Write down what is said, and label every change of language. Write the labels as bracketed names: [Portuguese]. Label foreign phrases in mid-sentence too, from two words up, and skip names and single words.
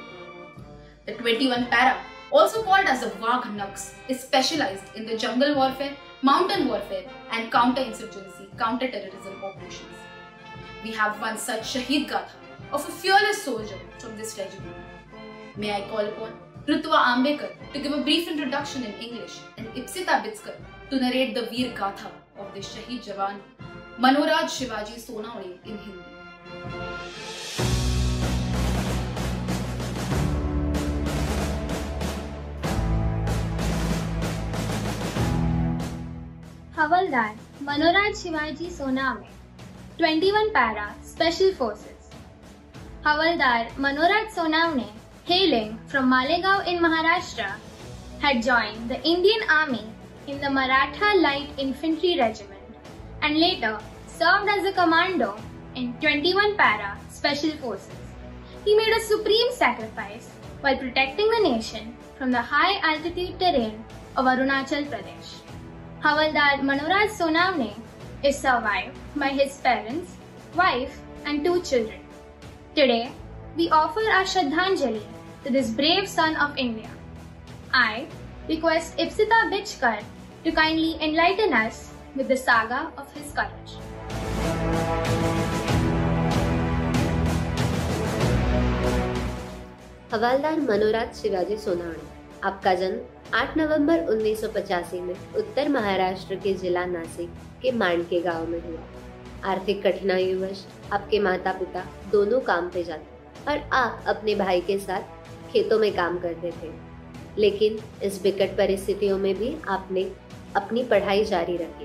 [English] The 21 Para, also called as the Wagh Nux, is specialized in the jungle warfare, mountain warfare, and counter-insurgency, counter-terrorism operations. We have one such [Hindi] शहीद गाथा [English] of a fearless soldier from this regiment. May I call upon Rutwa Ambekar to give a brief introduction in English and Ipsita Bitskar to narrate the [Hindi] वीर गाथा [English] of the [Hindi] शहीद जवान [English] Manoraj Shivaji Sonawane in Hindi. Havaldar Manoraj Shivaji Sonawane, 21 Para Special Forces. Havaldar Manoraj Sonawane, hailing from Malegaon in Maharashtra, had joined the Indian Army in the Maratha Light Infantry Regiment and later served as a commando in 21 Para Special Forces. He made a supreme sacrifice while protecting the nation from the high altitude terrain of Arunachal Pradesh. Havaldar Manoraj Sonawane is survived by his parents, wife and 2 children. Today, we offer our Shraddhanjali to this brave son of India. I request Ipsita Bitskar to kindly enlighten us with the saga of his courage. [Hindi] हवलदार मनोराज शिवाजी सोनावणे, आपका जन्म 8 नवंबर 1985 में उत्तर महाराष्ट्र के जिला नासिक के मांडके गांव में हुआ। आर्थिक कठिनाइयोंवश आपके माता पिता दोनों काम पे जाते और आप अपने भाई के साथ खेतों में काम करते थे, लेकिन इस विकट परिस्थितियों में भी आपने अपनी पढ़ाई जारी रखी।